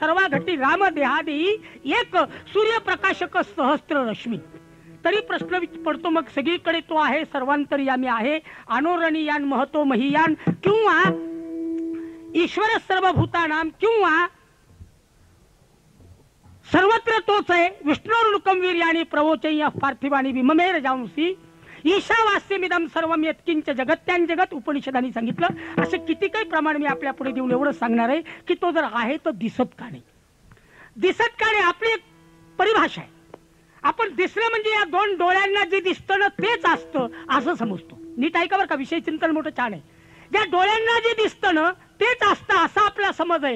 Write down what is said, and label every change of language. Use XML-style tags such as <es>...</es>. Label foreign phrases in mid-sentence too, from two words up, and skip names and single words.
<mr>सर्वा घटी राम देहादेही एक सूर्यप्रकाशक सहस्त्र रश्मी. तरी प्रश्न पडतो मग सगळीकडे तो आहे, सर्वांतरी आम्ही आहे.</mr> <sa>अनोरणीयान महतो महीयान</sa> <mr>किंवा</mr> <sa>ईश्वर सर्वभूतानां</sa> <mr>किंवा सर्वत्र तोच आहे.</mr> <sa>विष्णुर्नुकम वीर्याणि प्रवोचय्य पार्थिवानी विममेर जांसी ईशावास्यमिदं सर्वं यत्किंच जगत्यां जगत.</sa> <mr>उपनिषदांनी सांगितलं. असे किती काही प्रमाण मी आपल्या पुढे देऊन एवढं सांगणार आहे की तो जर आहे तर दिसत का नाही? दिसत का नाही आपली एक परिभाषा आहे. आपण दिसलं म्हणजे या दोन डोळ्यांना जे दिसतं ना तेच असतं असं समजतो. नीट ऐका बरं का, विषय चिंतन मोठं छान आहे. ज्या डोळ्यांना जे दिसतं ना तेच असतं असा आपला समज आहे.</mr>